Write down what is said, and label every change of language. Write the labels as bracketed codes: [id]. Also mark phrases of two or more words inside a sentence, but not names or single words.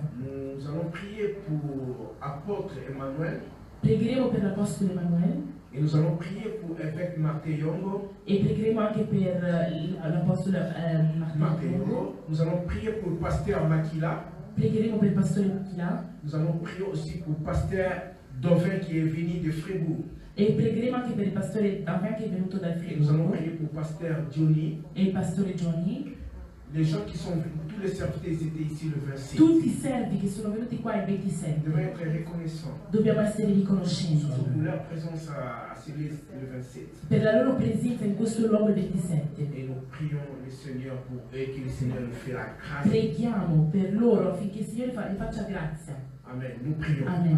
[fr] Nous allons prier pour apôtre Emmanuel. [it] Pregheremo per l'apostolo Emanuele. [fr] Et nous allons prier pour évêque Martin Yongo. [it] E pregheremo anche per l'apostolo Martin Yongo. Yongo. [fr] Nous allons prier pour le pasteur Makila. [it] Pregheremo per il pastore Makila. [fr] Nous allons prier aussi pour le pasteur Dovin qui est venu de Fribourg. [it] E pregheremo anche per il pastore Davin che è venuto dal [fr] Et nous allons [it] Friburgo. [fr] prier pour le pasteur Johnny. [it] E il pastore Johnny. [fr] Les gens qui sont venus, tous les serviteurs ils étaient ici le 26. [it] Tutti i servi che sono venuti qua il [fr] Nous [it] 27. [fr] devons être reconnaissants [it] Dobbiamo essere riconoscenti [fr] pour leur présence à Céleste le 27. [it] per la loro presenza in questo luogo il 27. [fr] Et nous prions le Seigneur pour eux, que le Seigneur nous fait la grâce. [it] Preghiamo per loro affinché il Signore gli faccia grazia. [fr] Amen. Nous prions. Amen.